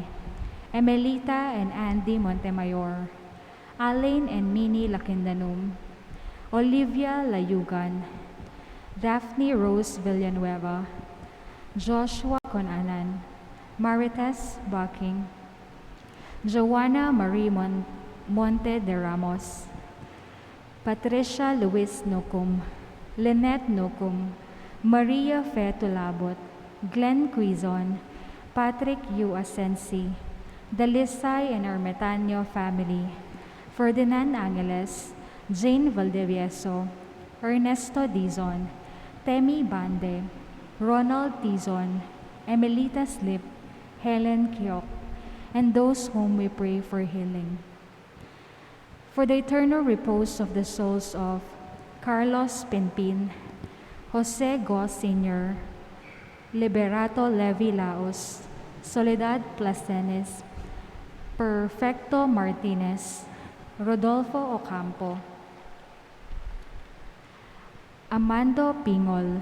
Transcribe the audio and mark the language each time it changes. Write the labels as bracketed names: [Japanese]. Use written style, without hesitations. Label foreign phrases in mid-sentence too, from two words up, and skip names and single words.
[English] Emelita and Andy Montemayor, Alain and Minnie Lakindanum, Olivia Layugan, Daphne Rose Villanueva, Joshua Conanan, Marites Bucking, Joanna Marie Monte de Ramos, Patricia Luis Nukum, Lynette Nukum, Maria Fe Tulabot, Glenn Quizon, Patrick U. Asensi, Dalisay and Ermetanio family, Ferdinand Angeles, Jane Valdevieso, Ernesto Dizon, Temi Bande, Ronald Tizon, Emelita Slip, Helen Kiok, and those whom we pray for healing. For the eternal repose of the souls of Carlos Pinpin, Jose Goss Sr., Liberato Levi Laos, Soledad Placenes, Perfecto Martinez, Rodolfo Ocampo, Amando Pingol,